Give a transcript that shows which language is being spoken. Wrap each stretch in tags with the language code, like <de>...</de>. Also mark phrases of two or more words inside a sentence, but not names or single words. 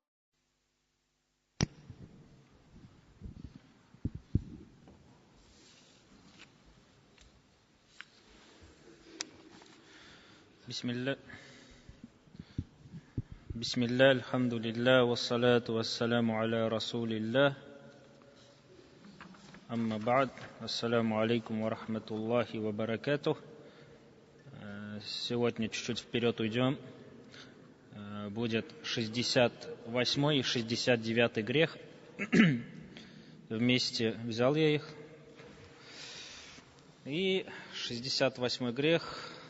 <ar>بسم الله الحمد لله والصلاة والسلام على رسول الله أما بعد. السلام عليكم ورحمة الله وبركاته.</ar> <ru>Сегодня чуть-чуть вперед уйдем. Будет 68 и 69 грех. Вместе взял я их. И 68 грех.</ru>